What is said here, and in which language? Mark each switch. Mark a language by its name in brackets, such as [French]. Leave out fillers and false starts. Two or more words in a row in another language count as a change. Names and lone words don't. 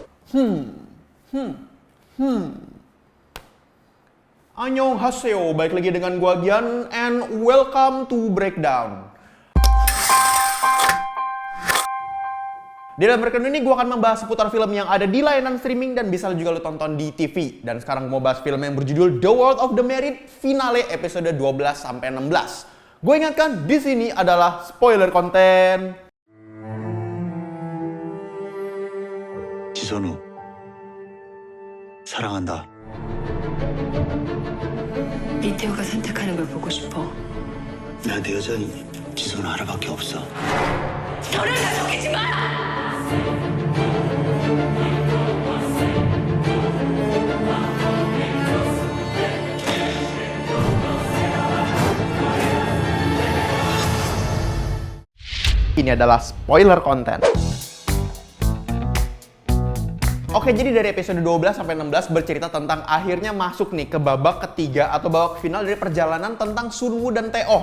[Indonesian] Annyeonghaseyo, balik lagi dengan gua Gian [English] and welcome to Breakdown. [Indonesian] Di dalam Breakdown ini gua akan membahas seputar film yang ada di layanan streaming dan bisa juga lu tonton di TV. Dan sekarang gua mau bahas film yang berjudul The World of the Married finale episode 12 sampai 16. Gue ingatkan di sini adalah spoiler konten. [Korean] 지선우, 사랑한다. 이태호가 선택하는 걸 보고 싶어. 나한테 여자는 지선우 하나밖에 없어. 저를 다 속이지 마! [Indonesian] Ini adalah spoiler konten. Oke, jadi dari episode 12 sampai 16 bercerita tentang akhirnya masuk nih ke babak ketiga atau babak final dari perjalanan tentang Sunwoo dan Tae-oh.